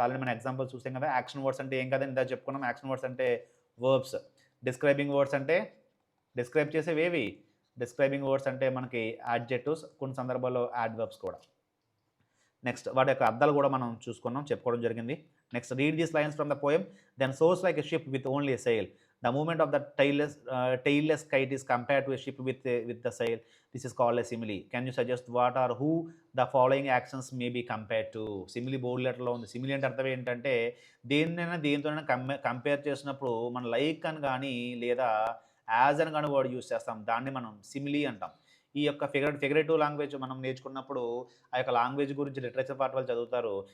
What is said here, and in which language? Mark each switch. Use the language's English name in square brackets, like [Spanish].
[Telugu] Already మనం example చూసాం కదా. యాక్షన్ వర్డ్స్ అంటే ఏం కదండి, ఇందా చెప్పుకున్నాం. యాక్షన్ వర్డ్స్ అంటే వర్బ్స్. డిస్క్రైబింగ్ వర్డ్స్ అంటే డిస్క్రైబ్ చేసేవేవి. డిస్క్రైబింగ్ వర్డ్స్ అంటే మనకి యాడ్జెక్టివ్స్, కొన్ని సందర్భాల్లో యాడ్వర్బ్స్ కూడా. నెక్స్ట్ వాటి యొక్క అర్థాలు కూడా మనం చెప్పుకోవడం జరిగింది. Next [English] Read these lines from the poem. Then soars like a ship with only a sail. The movement of the tailless kite is compared to a ship with the sail. This is called a simile. Can you suggest what or who the following actions may be compared to? [Telugu] Simile board లెటర్లో ఉంది. Simile అంటే అర్థం ఏంటంటే దేన్నైనా దేనితోనైనా compare చేసినప్పుడు మన like అని కానీ లేదా యాజ్ అని కానీ వర్డ్ యూస్ చేస్తాం. దాన్ని మనం సిమిలి అంటాం. ఈ యొక్క ఫిగరేటివ్ లాంగ్వేజ్ మనం నేర్చుకున్నప్పుడు ఆ యొక్క లాంగ్వేజ్ గురించి లిటరేచర్ పార్ట్ వాళ్ళు చదువుతారు.